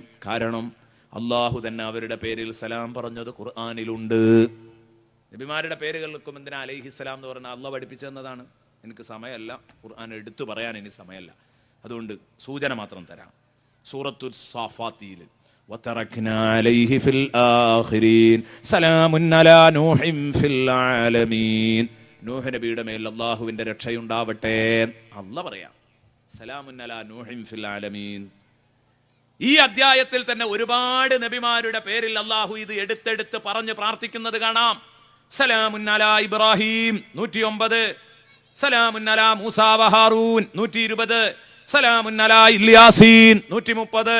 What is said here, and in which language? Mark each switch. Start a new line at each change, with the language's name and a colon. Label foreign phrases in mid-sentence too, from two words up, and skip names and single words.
Malayalam: കാരണം അള്ളാഹു തന്നെ അവരുടെ പേരിൽ സലാം പറഞ്ഞത് ഖുർആനിലുണ്ട്. നബിമാരുടെ പേര് കേൾക്കും എന്തിനാ അലൈഹിസ്സലാം എന്ന് പറഞ്ഞാൽ അള്ളാഹ് പഠിപ്പിച്ചെന്നതാണ്. എനിക്ക് സമയമല്ല, ഖുർആൻ എടുത്തു പറയാൻ ഇനി സമയമല്ല. അതുകൊണ്ട് സൂചന മാത്രം തരാം. സൂറത്തുൽ സാഫാത്തിയിൽ
Arabic: وتركنا عليه في الآخرين سلام على نوح في العالمين.
Malayalam: നൂഹ് നബിയുടെ മേൽ അല്ലാഹുവിന്റെ രക്ഷയുണ്ടാവട്ടെ. അല്ലാഹ് പറയാം
Arabic: سلام على نوح في العالمين.
Malayalam: ഈ അധ്യായത്തിൽ തന്നെ ഒരുപാട് നബിമാരുടെ പേരിൽ അല്ലാഹു ഇത് എടുത്തെടുത്ത് പറഞ്ഞ് പ്രാർത്ഥിക്കുന്നത് കാണാം.
Arabic: سلام على إبراهيم 109، سلام على موسى وهارون 120، سلام على إل ياسين 130 130.